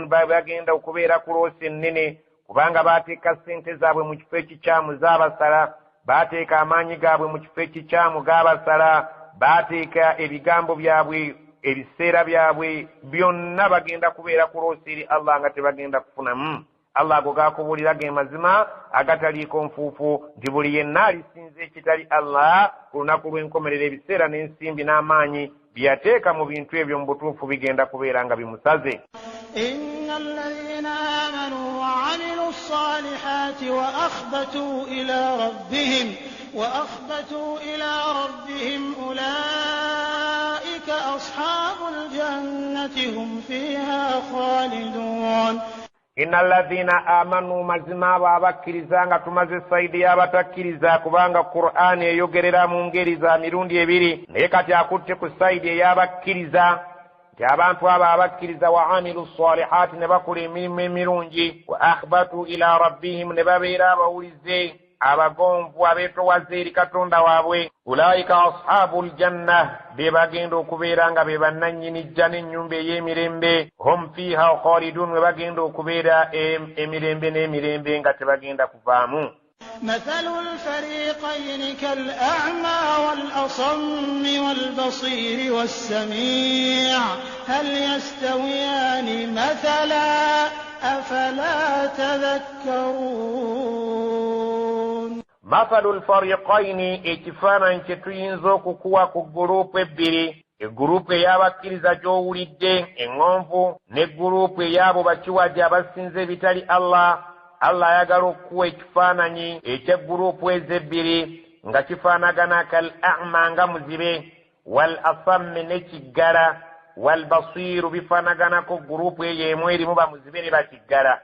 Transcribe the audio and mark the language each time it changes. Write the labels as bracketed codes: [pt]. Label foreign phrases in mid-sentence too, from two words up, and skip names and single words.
[lg] bagenda okubeera ku loosi ennene kubanga baateeka ssente zaabwe mu kifo ekikyamu zaabasala baateeka amaanyi gaabwe mu kifo ekikyamu gaabasala baateeka ebigambo byabwe ebiseera byabwe byonna bagenda kubeera ku loosi eri Allah nga tebagenda kufunamu Allah ago gakubuulira ge mazima agataliiko nfuufu nti buli yenna alisinza ekitali Allah ku lunaku lw'enkomerero ebiseera n'ensimbi n'amaanyi byateeka mu bintu ebyo mu butuufu bigenda kubeera nga bimusaze. [ar] إن الذين آمنوا وعملوا الصالحات وأخبتوا إلى ربهم أولئك أصحاب الجنة هم فيها خالدون. إن الذين آمنوا [lg] mazima babakkiriza nga tumaze saidi y'abatakkiriza kubanga Qur'an eyogerera mu ngeri za mirundi ebiri naye kati akutte ku saidi ey'abakkiriza nti abantu abo abakkiriza [ar] وعملوا الصالحات [lg] ne bakola emirimu emirungi [ar] وأخبتوا إلى ربهم [lg] ne babeera abawulize abagonvu abeetowaza eri Katonda waabwe [ar] أولئك أصحاب الجنة [lg] be bagenda okubeera nga be bannannyini jja n'ennyumba ey'emirembe [ar] هم فيها خالدون [lg] we bagenda okubeera emirembe n'emirembe nga tebagenda kuvaamu. [ar] مثل الفريقين كالأعمى والأصم والبصير والسميع هل يستويان مثلا أفلا تذكرون. مثل الفريقين [lg] ekifaananyi kye tuyinza okukuwa ku gurupu ebbiri egurupu ey'abakkiriza gy'owulidde eŋŋonvu ne gurupu ey'abo bakiwagi abasinza ebitali Allah. Allah ayagala okuwa ekifaananyi eky'eggurupu ezebbiri nga kifaanagana [ar] كالأعمى [lg] nga muzibe [ar] والأصم [lg] n'ekiggala [ar] والبصير [lg] bifaanaganako gurupu eyo emu erimu bamuzibe ne bakiggala.